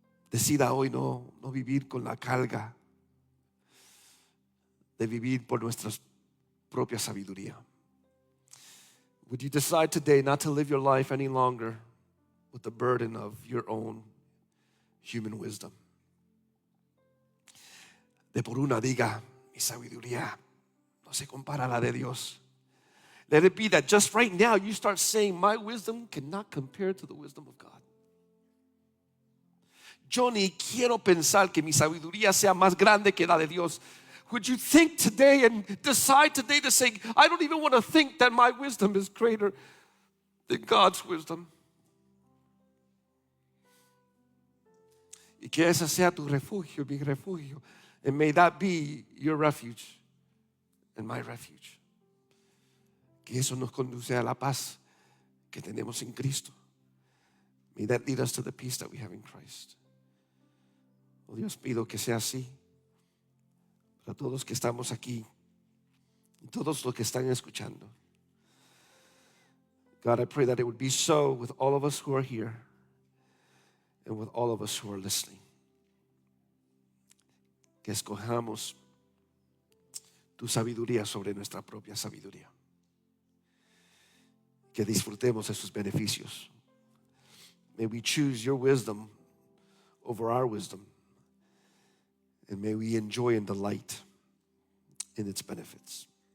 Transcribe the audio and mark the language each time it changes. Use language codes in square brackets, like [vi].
[es] Decida hoy no vivir con la carga de vivir por nuestra propia sabiduría. [en] Would you decide today not to live your life any longer with the burden of your own human wisdom? [es] De por una diga, mi sabiduría no se compara a la de Dios. [en] Let it be that just right now you start saying, my wisdom cannot compare to the wisdom of God. [es] Yo ni quiero pensar que mi sabiduría sea más grande que la de Dios. [en] Would you think today and decide today to say, I don't even want to think that my wisdom is greater than God's wisdom. [es] Y que ese sea tu refugio, mi refugio. [en] And may that be your refuge and my refuge. [es] Que eso nos conduce a la paz que tenemos en Cristo. [en] May that lead us to the peace that we have in Christ. [es] Oh Dios, pido que sea así. Para todos que estamos aquí y todos los que están escuchando. [en] God, I pray that it would be so with all of us who are here and with all of us who are listening. [es] Que escojamos tu sabiduría sobre nuestra propia sabiduría. Que disfrutemos de sus beneficios. [en] May we choose your wisdom over our wisdom. And may we enjoy and delight in its benefits.